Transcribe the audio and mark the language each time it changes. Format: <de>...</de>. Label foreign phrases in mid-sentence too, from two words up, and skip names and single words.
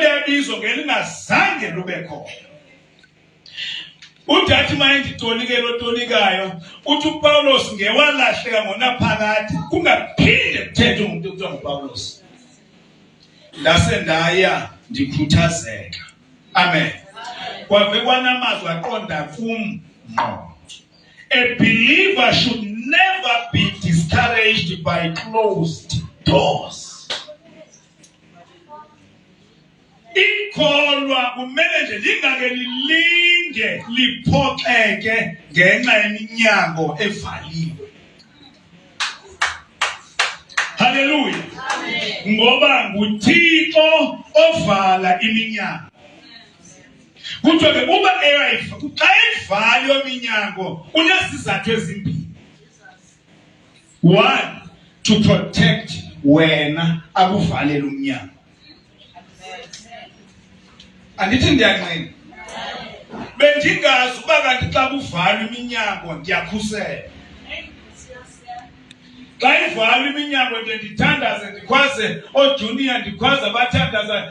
<xh>Liyabizo ngelingazange lube khona. Udathi mayinditolike lotolikayo uthi uPawulos ngewalahleka ngonaphakade kungaphinde kuthethwe umuntu okuthiwa nguPawulos. Ndase ndaya ndikhuthazeka. Amen. Kwave kwanamazwi aqonda kum ngqo.</xh> <en>A believer should never be discouraged by closed doors.</en> <xh>Ikholwa kumele nje lingake lilinge liphoxeke ngenxa yeminyango evaliwe. Hallelujah. Ngoba nguThixo ovala iminyango. Kuthiwa ke uba xa eyivala yominyango unesizathu ezimbili.</xh> <en>One, to protect</en> <xh>wena akuvalela umnyango. Andithi ndiyanqina. Bendingazi uba kanti xa kuvalwa iminyango ndiyakhusela. Xa ivalwa iminyango ndithandaze ndikhwaze oojunior ndikhwaze abathandaza.</xh>